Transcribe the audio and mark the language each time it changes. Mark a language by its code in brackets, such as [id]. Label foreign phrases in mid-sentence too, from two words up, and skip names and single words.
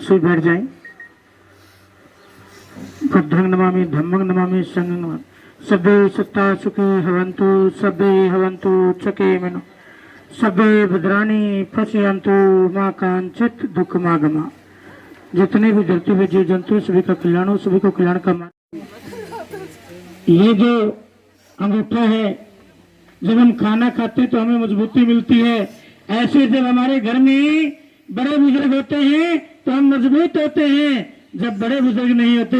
[hi] सभी बैठ जाएं। [pi] बुद्धं नमामि, धम्मं नमामि, संघं नमामि। सभे सत्ता सुखी भवन्तु, [sa] सभे भवन्तु सुखिनो, सभे भद्राणि पश्यन्तु मा कांचित दुःखमागमा। [hi] जितने भी धरती पे जीव जंतु सभी का कल्याण हो, सभी को कल्याण का मान। ये जो अंगूठा है, जब हम खाना खाते तो हमें मजबूती मिलती है। ऐसे जब हमारे घर में बड़े बुजुर्ग होते हैं तो हम मजबूत होते हैं, जब बड़े बुजुर्ग नहीं होते।